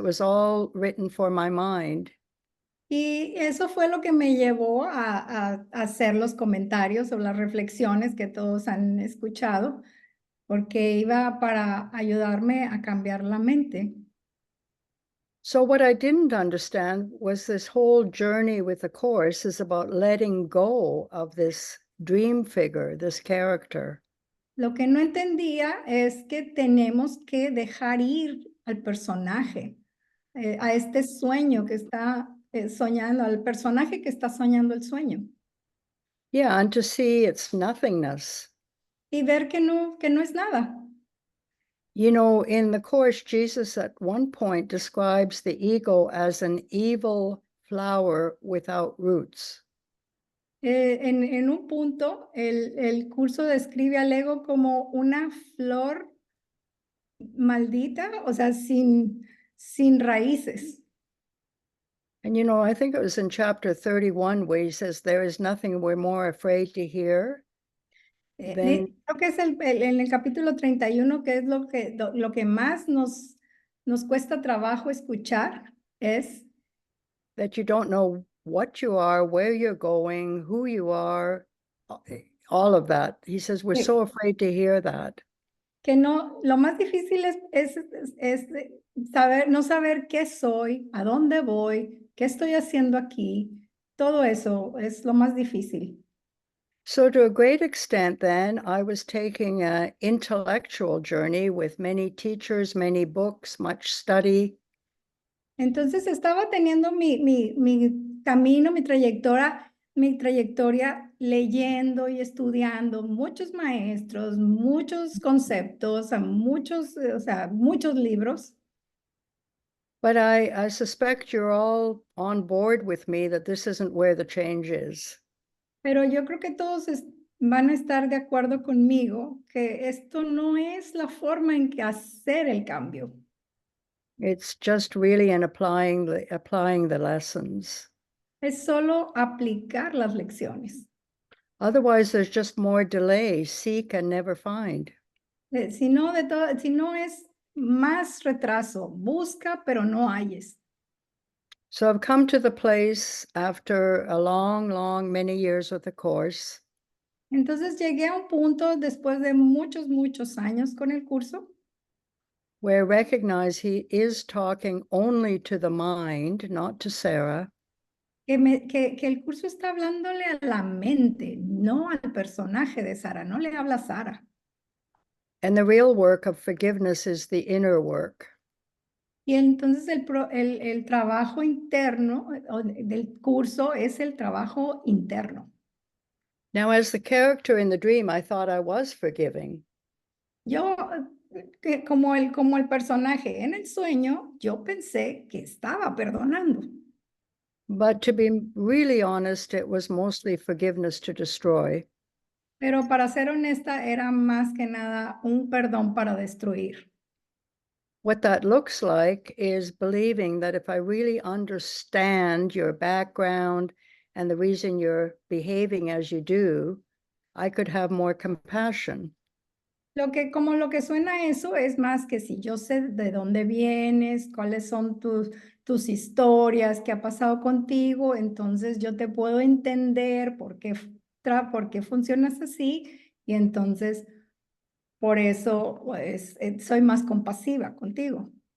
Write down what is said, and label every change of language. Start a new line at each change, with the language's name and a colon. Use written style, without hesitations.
English: It was all written for my mind.
Spanish: Y eso fue lo que me llevó a hacer los comentarios o las reflexiones que todos han escuchado, porque iba para ayudarme a cambiar la mente.
English: So what I didn't understand was this whole journey with the course is about letting go of this dream figure, this character.
Spanish: Lo que no entendía es que tenemos que dejar ir al personaje, a este sueño que está soñando, al personaje que está soñando el sueño.
English: Yeah, and to see its nothingness.
Spanish: Y ver que no es nada.
English: You know, in the Course, Jesus at one point describes the ego as an evil flower without roots.
Spanish: En un punto, el curso describe al ego como una flor maldita, o sea, sin raíces.
English: And, you know, I think it was in chapter 31 where he says, there is nothing we're more afraid to hear than
Spanish: Creo que es en el capítulo 31, que es lo que más nos cuesta trabajo escuchar, es
English: that you don't know what you are, where you're going, who you are, all of that. He says, we're so afraid to hear that.
Spanish: que no, lo más difícil es saber, no saber qué soy, a dónde voy, qué estoy haciendo aquí. Todo eso es lo más difícil.
English: So to a great extent, then, I was taking an intellectual journey with many teachers, many books, much study.
Spanish: Entonces estaba teniendo mi camino, mi trayectoria leyendo y estudiando muchos maestros, muchos conceptos, o sea, muchos libros.
English: But I suspect you're all on board with me that this isn't where the change is.
Spanish: Pero yo creo que todos van a estar de acuerdo conmigo que esto no es la forma en que hacer el cambio.
English: It's just really in applying the lessons.
Spanish: Es solo aplicar las lecciones.
English: Otherwise, there's just more delay, seek and never find.
Spanish: Si no es más retraso, busca pero no halles.
English: So I've come to the place after a long, many years with the course
Spanish: Entonces llegué a un punto después de muchos años con el curso
English: where I recognize he is talking only to the mind, not to Sarah.
Spanish: que el curso está hablándole a la mente, no al personaje de Sara, no le habla a Sara.
English: And the real work of forgiveness is the inner work.
Spanish: Y entonces el trabajo interno del curso es el trabajo interno.
English: Now, as the character in the dream, I thought I was forgiving.
Spanish: Yo, como el personaje en el sueño, yo pensé que estaba perdonando.
English: But to be really honest, it was mostly forgiveness to destroy.
Spanish: Pero para ser honesta, era más que nada un perdón para destruir.
English: What that looks like is believing that if I really understand your background and the reason you're behaving as you do, I could have more compassion.
Spanish: Lo que suena eso es más que si yo sé de dónde vienes, cuáles son tus historias, qué ha pasado contigo, entonces yo te puedo entender por qué funcionas así y entonces por eso pues, soy más compasiva contigo.